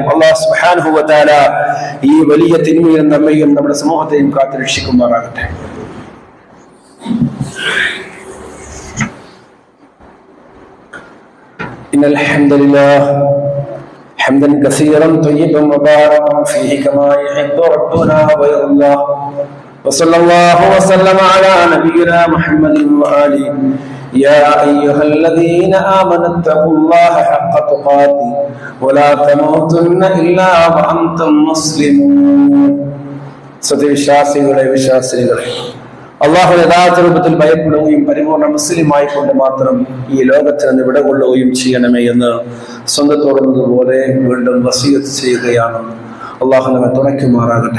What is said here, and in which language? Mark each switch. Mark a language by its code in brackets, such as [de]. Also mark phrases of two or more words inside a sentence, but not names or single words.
[ar] الله سبحانه وتعالى [ml] ഈ വലിയ തിന്മയിൽ നമ്മയും നമ്മുടെ സമൂഹത്തെയും കാത്തുരക്ഷിക്കുമാറാകട്ടെ. [ar] إن الحمد لله حمدا كثيرا طيبا مباركا فيه كما يحب ربنا ويرضى. وصلى الله وسلم على نبينا محمد وآله. يا أيها الذين آمنوا اتقوا الله حق تقاته ولا تموتن إلا وأنتم مسلمون. [ml] സത്യവിശ്വാസികളെ, വിശ്വാസികളെ, അള്ളാഹു യഥാർത്ഥ രൂപത്തിൽ ഭയപ്പെടുകയും പരിപൂർണ മുസ്ലിമായിക്കൊണ്ട് മാത്രം ഈ ലോകത്തിൽ നിന്ന് വിടകൊള്ളുകയും ചെയ്യണമേ എന്ന് സ്വന്തത്തോടുന്നതുപോലെ വീണ്ടും വസിയത്ത് ചെയ്യുകയാണ്. അള്ളാഹു നമ്മെ തുണയ്ക്കുമാറാകട്ടെ.